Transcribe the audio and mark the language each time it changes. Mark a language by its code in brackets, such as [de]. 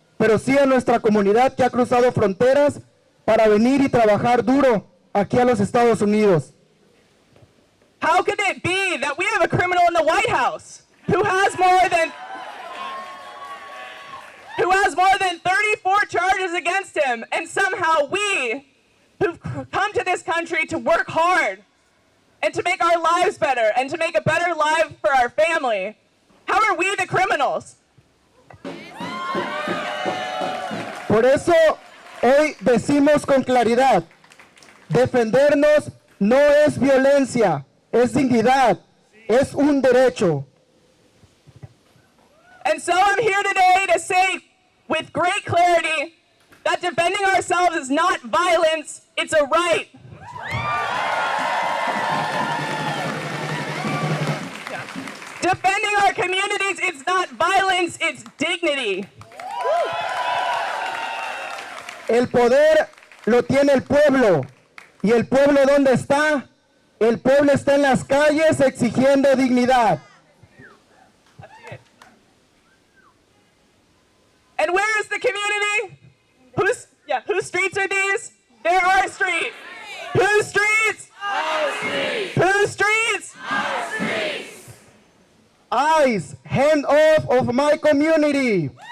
[es] pero sí a nuestra comunidad que ha cruzado fronteras para venir y trabajar duro aquí a los Estados Unidos. [en] How could it be that we have a criminal in the White House who has more than 34 charges against him, and somehow we, who've come to this country to work hard and to make our lives better and to make a better life for our family, how are we the criminals? [es] Por eso hoy decimos con claridad, defendernos no es violencia, es dignidad, es un derecho. [en] And so I'm here today to say with great clarity that defending ourselves is not violence, it's a right. Defending our communities, it's not violence, it's dignity. [es] El poder lo tiene el pueblo. ¿Y el pueblo dónde está? El pueblo está en las calles exigiendo dignidad. [en] And where is the community? Whose streets are these? They're our street. Whose streets? Our streets. Whose streets? Our streets. ICE, hand off of my community.